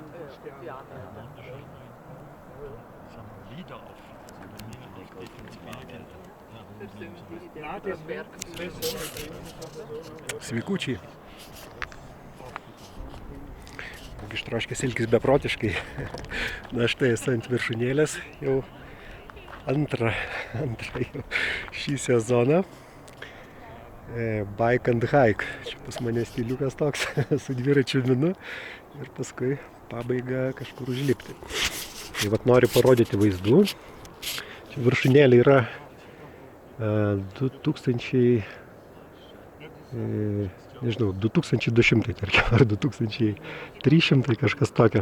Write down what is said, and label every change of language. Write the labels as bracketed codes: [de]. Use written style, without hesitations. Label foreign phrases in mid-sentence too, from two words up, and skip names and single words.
[lt] Sveikučiai. Ištroškęs ilgis beprotiškai. Na štai esu ant viršūnėlės jau antrą jau šį sezoną. [en] Bike and hike. [lt] Čia pas mane stiliukas toks su dviračiu minu ir paskui pabaiga kažkur užlipti. Tai vat noriu parodyti vaizdų. Čia viršūnėlė yra 2200, tarkim, ar 2300, kažkas tokio.